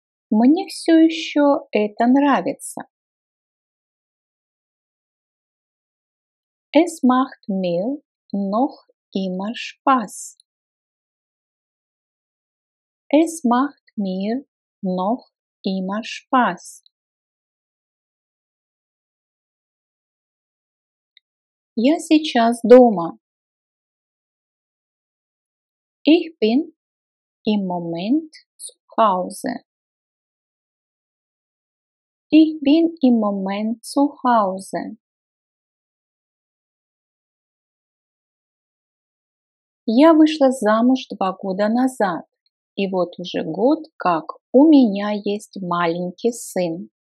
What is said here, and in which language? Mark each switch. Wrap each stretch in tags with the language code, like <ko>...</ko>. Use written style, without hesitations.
<ru>Мне все еще это нравится.</ru> <de>Es macht mir noch immer Spaß. Es macht mir noch immer Spaß.</de> <ru>Я сейчас дома.</ru> <de>Ich bin im Moment zu Hause. Ich bin im Moment zu Hause.</de> <ru>Я вышла замуж 2 года назад, и вот уже год, как у меня есть маленький сын.</ru>